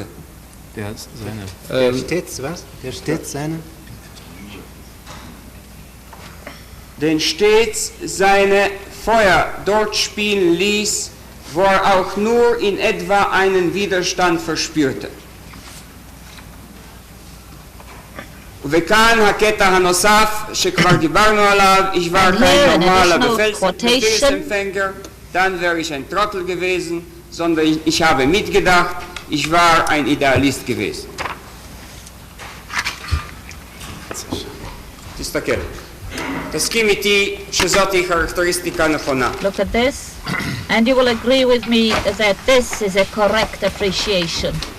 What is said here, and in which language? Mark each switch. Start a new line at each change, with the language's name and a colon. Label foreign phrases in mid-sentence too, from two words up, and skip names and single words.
German: Der stets was? Der stets seine? Den stets seine Feuer dort spielen ließ, wo auch nur in etwa einen Widerstand verspürte.
Hebrew: וכאן הקטע הנוסף שכבר דיברנו עליו,
German: ich war kein normaler Befehlsempfänger, dann wäre ich ein Trottel gewesen, sondern ich habe mitgedacht, ich war ein Idealist gewesen.
Hebrew: תסתכל. תסכים איתי שזאת היא חרקטריסטיקה נכונה.
English: Look at this, and you will agree with me that this is a correct appreciation.